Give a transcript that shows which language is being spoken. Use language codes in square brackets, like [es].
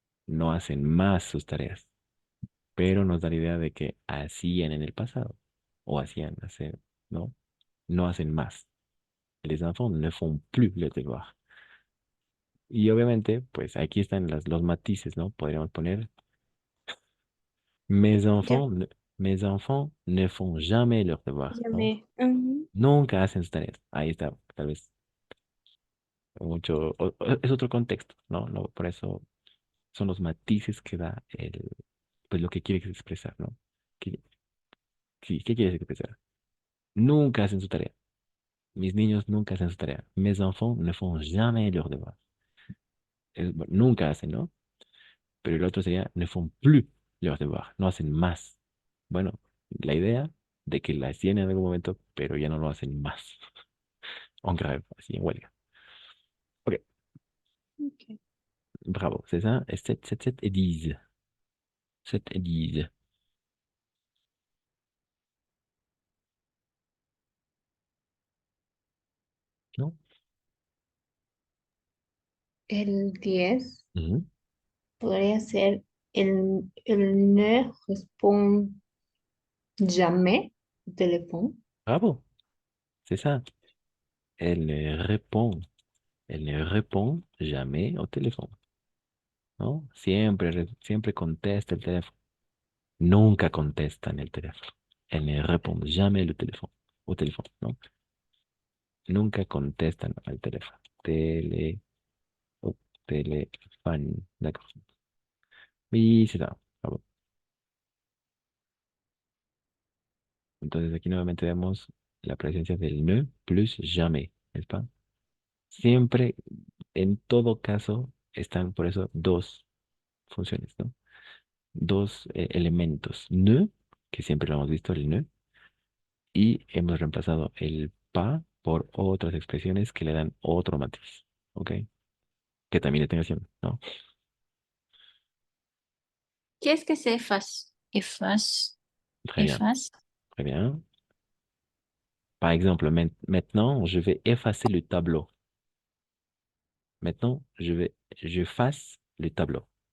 [es] no hacen más sus tareas, pero nos da la idea de que hacían en el pasado, o hacían, hacer, ¿no? No hacen más. [fr] Les enfants ne font plus les devoirs. [es] Y obviamente, pues aquí están los matices, ¿no? Podríamos poner, mes Ya, [fr] enfants, mes enfants ne font jamais leurs devoirs, [es] ya ¿no? me. Ujú. Nunca hacen sus tareas. Ahí está, tal vez mucho, es otro contexto, ¿no? No, por eso son los matices que da pues lo que quieres expresar, ¿no? ¿Qué, qué quieres expresar? Nunca hacen su tarea. Mis niños nunca hacen su tarea. [fr] Mes enfants ne font jamais leurs devoirs. [es] Bueno, nunca hacen, ¿no? Pero el otro sería [fr] ne font plus leurs devoirs. [es] No hacen más. Bueno, la idea de que la hacían en algún momento, pero ya no lo hacen más. En grève, así en huelga. Ok, Ok. [fr] bravo. C'est ça. Et 7, 7, 7 et 10. 7 et 10. [es] ¿No? El 10 Ujú. podría ser el [fr] ne répond jamais au téléphone. Bravo. C'est ça. Elle ne répond. Elle ne répond jamais au téléphone, ¿no? [es] Siempre, siempre contesta el teléfono. Nunca contestan el teléfono. [fr] Elle ne répond jamais le téléphone. Au téléphone, ¿no? [es] Nunca contestan al teléfono. O teléfono. [fr] D'accord. Oui, c'est ça. Bravo. [es] Entonces aquí nuevamente vemos la presencia del ne plus jamais, ¿n'est-ce pas? Siempre, en todo caso, están por eso dos funciones, ¿no? Dos elementos. Ne, que siempre lo hemos visto, el ne, y hemos reemplazado el pa por otras expresiones que le dan otro matiz, ¿ok? Que también es negación, ¿no? [fr] Qu'est-ce que c'est efface? Efface, Très bien, efface. très bien. Par exemple, maintenant, je vais effacer le tableau. Maintenant, je fasse le tableau.